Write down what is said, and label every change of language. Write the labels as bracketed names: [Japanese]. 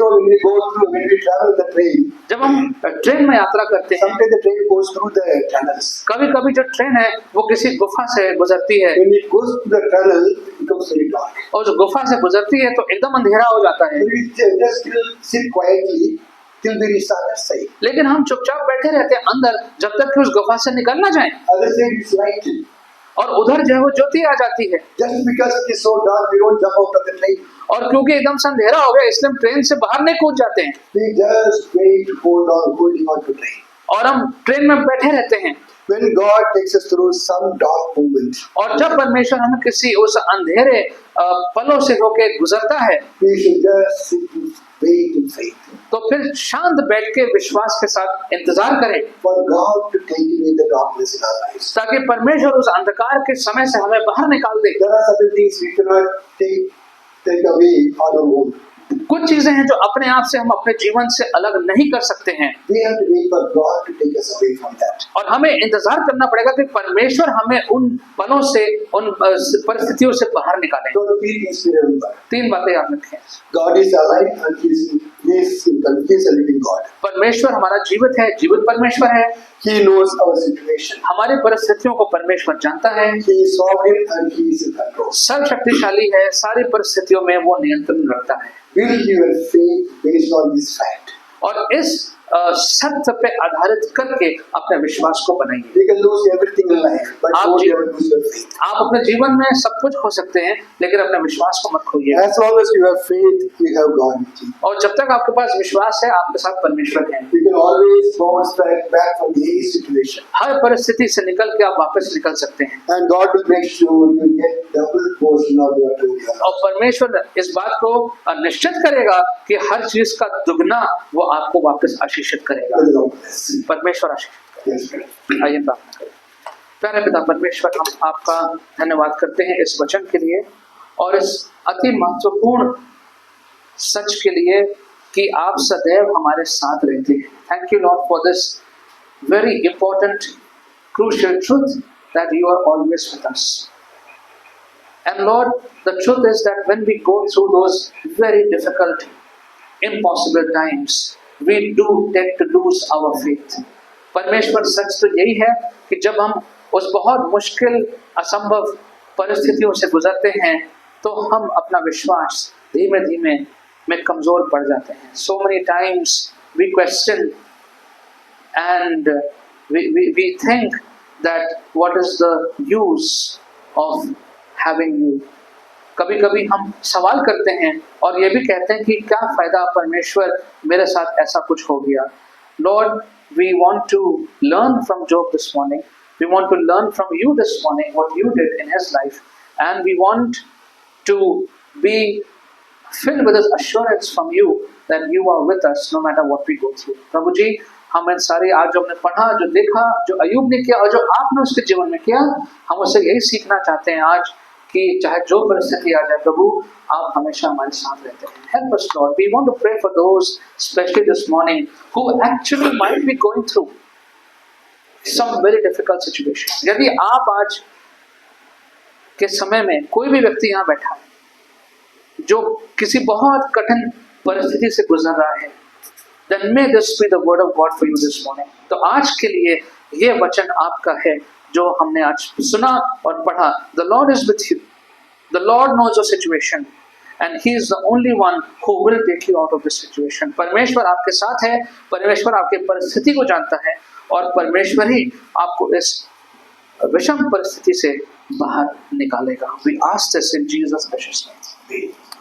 [English] You know, when we travel the train, [Hindi] जब हम train में यात्रा करते हैं, [English] sometimes the train goes through the tunnels. [Hindi] कभी कभी जो ट्रेन है वो किसी गुफा से गुजरती है [English] When it goes through the tunnel, it becomes very dark. [Hindi] और जो गुफा से गुजरती है तो एकदम अंधेरा हो जाता है। [English] We just sit quietly till we reach the other side. [Hindi] लेकिन हम चुपचाप बैठे रहते हैं अंदर जब तक कि उस गुफा से निकल ना जाए, [English] Other side is light. [Hindi] और उधर जो है वो ज्योति आ जाती है। [English] Just because it is so dark, we don't jump out of the train. [Hindi] और क्योंकि एकदम से अंधेरा हो गया इसलिए हम ट्रेन से बाहर नहीं कूद जाते हैं [English] We just wait, holding on to train. [Hindi] और हम ट्रेन में बैठे रहते हैं। [English] When God takes us through some dark moment, [Hindi] और जब परमेश्वर हमें किसी उस अंधेरे पलों से होके गुजरता है [English] we should just sit and wait in faith [Hindi] तो फिर शांत बैठ के विश्वास के साथ इंतजार करें [English] for God to take away the darkness in our lives. [Hindi] ताकि परमेश्वर उस अंधकार के समय से हमें बाहर निकाल दे। [English] There are certain things we cannot take away on our own. [Hindi] कुछ चीजें हैं जो अपने आप से हम अपने जीवन से अलग नहीं कर सकते हैं, [English] We have to wait for God to take us away from that. [Hindi] और हमें इंतजार करना पड़ेगा कि परमेश्वर हमें उन पलों से, उन परिस्थितियों से बाहर निकालें। [English] So three things to remember. [Hindi] 3 बातें याद रखें। [English] God is alive and He is a living God. [Hindi] परमेश्वर हमारा जीवित है, जीवित परमेश्वर है। [English] He knows our situation. [Hindi] हमारी परिस्थितियों को परमेश्वर जानता है। [English] He is sovereign and He is in control. [Hindi] सर्वशक्तिशाली है, सारी परिस्थितियों में वो नियंत्रण रखता है। [English] Build your faith based on this fact. [Hindi] और इस सत्य पे आधारित करके अपने विश्वास को बनाइए। [English] You can lose everything in life, but [Hindi] आप [English] don't जी- ever lose your faith. [Hindi] आप अपने जीवन में सब कुछ खो सकते हैं, लेकिन अपने विश्वास को मत खोइए। [English] As long as you have faith, you have God with you. [Hindi] और जब तक आपके पास विश्वास है, आपके साथ परमेश्वर है। [English] You can always bounce back from any situation. [Hindi] हर परिस्थिति से निकल के आप वापस निकल सकते हैं, [English] And God will make sure you get double portion of whatever you have. [Hindi] और परमेश्वर इस बात को निश्चित करेगा कि हर चीज का दुगना वो आपको वापस आशीषित करेगा। [English] May the Lord bless you. [Hindi] परमेश्वर आशीषित [English] Yes, brother. [Hindi] करेगा। आइए प्रार्थना करें। प्यारे पिता परमेश्वर, हम आपका धन्यवाद करते हैं इस वचन के लिए और इस अति महत्वपूर्ण सच के लिए कि आप सदैव हमारे साथ रहते हैं। [English] Thank you lord for this very important crucial truth that you are always with us. And Lord, the truth is that when we go through those very difficult, impossible times, we do tend to lose our faith. [Hindi] परमेश्वर सच तो यही है कि जब हम उस बहुत मुश्किल, असंभव परिस्थितियों से गुजरते हैं, तो हम अपना विश्वास धीमे धीमे में कमजोर पड़ जाते हैं। [English] So many times we question and we think that what is the use of having you. [Hindi] कभी कभी हम सवाल करते हैं और ये भी कहते हैं कि क्या फायदा परमेश्वर, मेरे साथ ऐसा कुछ हो गया। [English] Lord, we want to learn from Job this morning. We want to learn from you this morning what you did in his life, and we want to be filled with this assurance from you that you are with us no matter what we go through. [Hindi] प्रभु जी, हम इन सारे आज जो हमने पढ़ा, जो देखा, जो अय्यूब ने किया और जो आपने उसके जीवन में किया, हम उससे यही सीखना चाहते हैं आज कि चाहे जो परिस्थिति आ जाए, प्रभु आप हमेशा हमारे साथ रहते हैं। [English] Help us, Lord. We want to pray for those, especially this morning, who actually might be going through some very difficult situation. [Hindi] यदि आप आज के समय में कोई भी व्यक्ति यहाँ बैठा है जो किसी बहुत कठिन परिस्थिति से गुजर रहा है, [English] then may this be the word of God for you this morning. [Hindi] तो आज के लिए ये वचन आपका है जो हमने आज सुना और पढ़ा। [English] The Lord is with you. The Lord knows your situation and He is the only one who will take you out of this situation. [Hindi] परमेश्वर आपके साथ है, परमेश्वर आपके परिस्थिति को जानता है और परमेश्वर ही आपको इस विषम परिस्थिति से बाहर निकालेगा। [English] We ask this in Jesus' precious name.